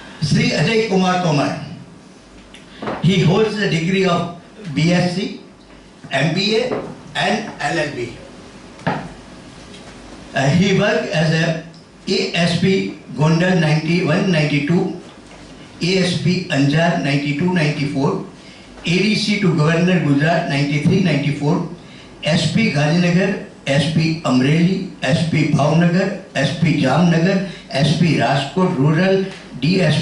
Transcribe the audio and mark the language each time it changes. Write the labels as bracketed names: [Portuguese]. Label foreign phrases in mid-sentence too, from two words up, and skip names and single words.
[English] Sri Ajay Kumar Tomar. He holds the degree of BSc, MBA and LLB. He worked as a ASP Gondal 91-92, ASP Anjar 92-94, ADC to Governor Gujarat 93-94, SP Gandhinagar, SP Amreli, SP Bhavnagar, SP Jamnagar, SP Rajkot Rural, DSP